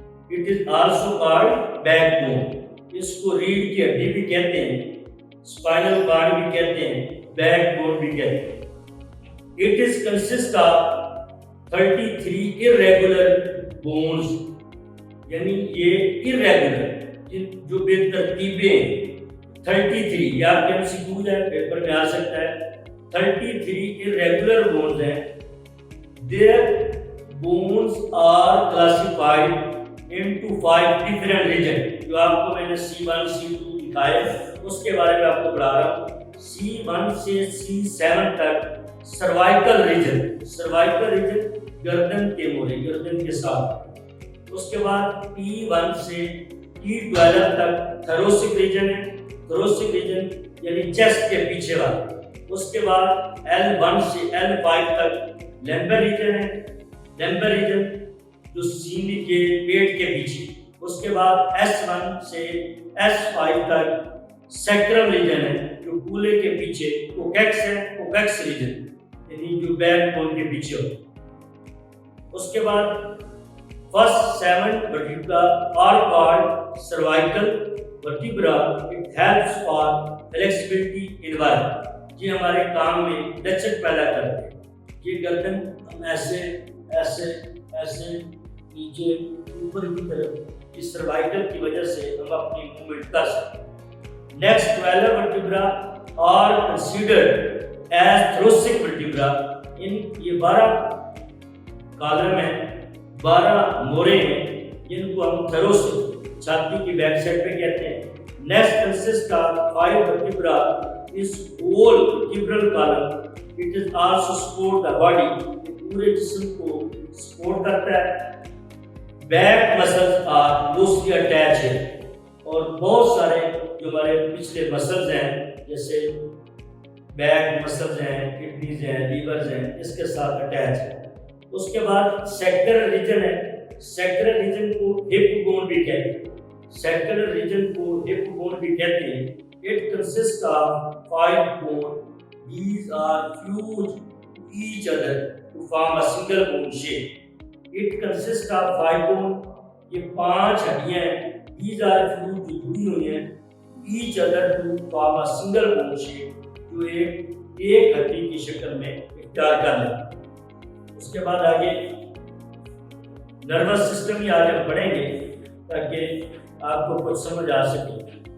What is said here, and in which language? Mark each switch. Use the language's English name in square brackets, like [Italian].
[English] It is also called backbone. [Urdu] اس کو ریڑھ کی ہڈی بھی کہتے ہیں, اسپائنل کارڈ بھی کہتے ہیں, بیک بون بھی کہتے ہیں. [English] It is consist of 33 irregular bones, [Urdu] یعنی یہ irregular جو بے ترتیبیں ہیں 33, یہ آپ کے MCQ ہے, پیپر میں آ سکتا ہے. [English] 33 irregular bones ہیں. Their bones are classified into 5 different regions. [Urdu] جو آپ کو میں نے C1 C2 دکھائے اس کے بارے میں آپ کو بڑھا رہا ہوں. C1 سے C7 تک سروائکل ریجن, سروائکل ریجن گردن کے مورے, گردن کے ساتھ. اس کے بعد T1 سے T12 تک تھروسک ریجن ہے, تھروسک ریجن یعنی چیسٹ کے پیچھے والا. اس کے بعد L1 سے L5 تک لیمبر ریجن ہے, لیمبر ریجن جو سینے کے پیٹ کے پیچھے. اس کے بعد S1 سے S5 تک سیکرم ریجن ہے جو گولے کے پیچھے. کوکیکس ہے, کوکیکس ریجن یعنی جو بیک بون کے پیچھے ہوتا ہے. اس کے بعد [English] First 7 vertebra are called cervical vertebra. It helps for flexibility in work. [Urdu] یہ ہمارے کام میں لچک پیدا کرتے ہیں. یہ گردن ہم ایسے ایسے ایسے نیچے اوپر کی طرف اس سروائکل کی وجہ سے ہم اپنی موومنٹ کر سکتے ہیں. [English] Next 12 vertebra are considered as thoracic vertebra. [Urdu] ان یہ 12 کالم ہیں, 12 مورے ہیں جن کو ہم تھروسک چھاتی کی بیک سائڈ پہ کہتے ہیں. [English] Next consist of 5 vertebra is whole vertebral column. It is also support the body. [Urdu] پورے جسم کو سپورٹ کرتا ہے. بیک مسلز آر لوسلی اٹیچ ہے, اور بہت سارے جو ہمارے پچھلے مسلز ہیں جیسے بیک مسلز ہیں, کڈنیز ہیں, لیورز ہیں, اس کے ساتھ اٹیچ ہے. اس کے بعد سیکرل ریجن ہے. سیکرل ریجن کو ہپ بون بھی کہتے ہیں, سیکرل ریجن کو ہپ بون بھی کہتے ہیں. [English] It consists of 5 bones. These are fused to each other to form a single bone shape. It consists of 5 bones. [Urdu] یہ 5 ہڈیاں ہیں. [English] These are fused [Urdu] جو جڑی ہوئی ہیں [English] each other to form a single bone shape, [Urdu] جو ایک ہڈی کی شکل میں اختیار کر لیں. اس کے بعد آگے نروس سسٹم ہی آج ہم پڑھیں گے تاکہ آپ کو کچھ سمجھ آ سکے.